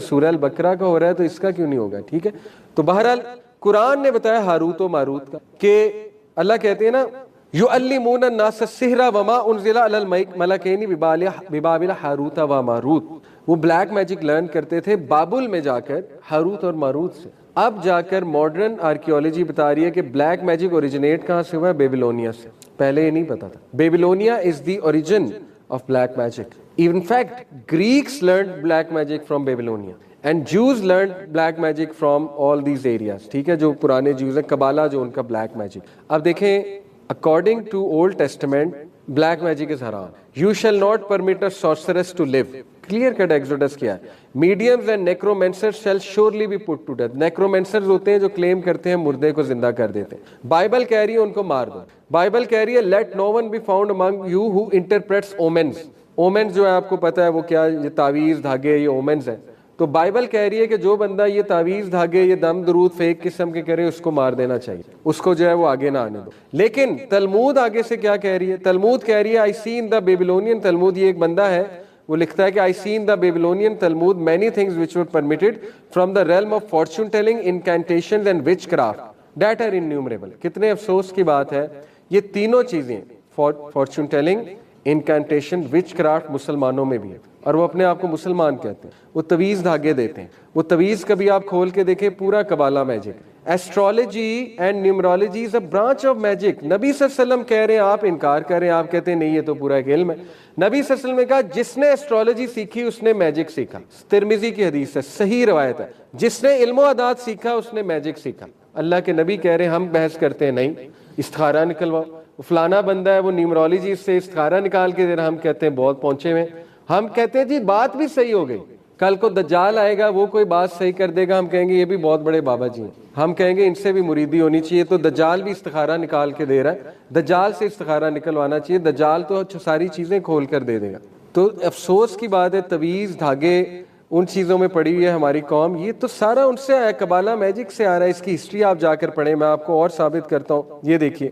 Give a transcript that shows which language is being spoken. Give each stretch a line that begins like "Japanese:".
Urdu: سورہ البقرہ کا ہو رہا ہے تو اس کا کیوں نہیں ہوگا؟ ٹھیک ہے. تو بہرحال قرآن نے بتایا ہاروت و ماروت کا کہ اللہ کہتے ہیں نا
Arabic: یعلمون الناس السحر وما انزل علی الملکین ببابل ہاروت و ماروت.
Urdu: وہ بلیک میجک لرن کرتے تھے بابل میں جا کر ہاروت اور ماروت سے. اب جا کر ماڈرن آرکیولوجی بتا رہی ہے کہ بلیک میجک اوریجنیٹ کہاں سے ہوا ہے؟ بیبلونیا سے. پہلے یہ نہیں پتا تھا.
English: Babylonia is the origin of black magic. In fact, Greeks learned black magic from Babylonia and Jews learned black magic from all these areas.
Urdu: ٹھیک ہے، جو پرانے جیوز ہیں، قبالہ جو ان کا بلیک میجک. اب دیکھیں
English: according to Old Testament black magic is haram. You shall not permit a sorceress to live. Clear cut Exodus
Urdu: کیا ہے.
English: Mediums and necromancers shall surely be put to death.
Urdu: Necromancers ہوتے ہیں جو کلیم کرتے ہیں مردے کو زندہ کر دیتے ہیں. بائبل کہہ رہی ہے ان کو مار دو. بائبل کہہ رہی ہے
English: let no one be found among you who interprets omens.
Urdu: اومنز جو ہے آپ کو پتا ہے وہ کیا، یہ تعویذ دھاگے، یہ اومنز ہیں. تو بائبل کہہ رہی ہے کہ جو بندہ یہ تعویذ دھاگے، یہ دم درود فیک قسم کے کرے، اس کو مار دینا چاہیے، اس کو جو ہے وہ آگے نہ آنے دو. لیکن تلمود آگے سے کیا کہہ رہی ہے؟ تلمود کہہ رہی ہے
English: I see in the Babylonian.
Urdu: تلمود یہ ایک بندہ ہے، وہ لکھتا ہے کہ
English: I see in the Babylonian Talmud many things which were permitted from the realm of fortune telling incantations and witchcraft that are innumerable.
Urdu: کتنے افسوس کی بات ہے، یہ تینوں چیزیں فارچون ٹیلنگ، انکینٹیشن، وچ کرافٹ مسلمانوں میں بھی ہے، اور وہ اپنے آپ کو مسلمان کہتے ہیں. وہ تویز دھاگے دیتے ہیں. وہ تویز کبھی آپ کھول کے دیکھیں، پورا قبالہ magic.
English: Astrology and numerology is a branch of magic.
Urdu: نبی صلی اللہ علیہ وسلم کہہ رہے ہیں، آپ انکار کر رہے ہیں، آپ کہتے ہیں نہیں یہ تو پورا ایک علم ہے. نبی صلی اللہ علیہ وسلم نے کہا جس نے ایسٹرولوجی سیکھی اس نے میجک سیکھا. ترمذی کی حدیث ہے، صحیح روایت ہے. جس نے علم و عادات سیکھا اس نے میجک سیکھا. اللہ کے نبی کہہ رہے ہیں، ہم بحث کرتے ہیں نہیں استخارہ نکلواؤ. فلانا بندہ ہے وہ نیومرولوجی سے استخارہ نکال کے دے رہا، ہم کہتے ہیں بہت پہنچے ہوئے. ہم کہتے ہیں جی بات بھی صحیح ہو گئی. کل کو دجال آئے گا، وہ کوئی بات صحیح کر دے گا، ہم کہیں گے یہ بھی بہت بڑے بابا جی ہیں، ہم کہیں گے ان سے بھی مریدی ہونی چاہیے. تو دجال بھی استخارہ نکال کے دے رہا ہے، دجال سے استخارہ نکلوانا چاہیے. دجال تو ساری چیزیں کھول کر دے دے گا. تو افسوس کی بات ہے، تویز دھاگے ان چیزوں میں پڑی ہوئی ہے ہماری قوم. یہ تو سارا ان سے آیا، قبالہ میجک سے آ رہا ہے. اس کی ہسٹری آپ جا کر پڑھیں، میں آپ کو اور ثابت کرتا ہوں. یہ دیکھیے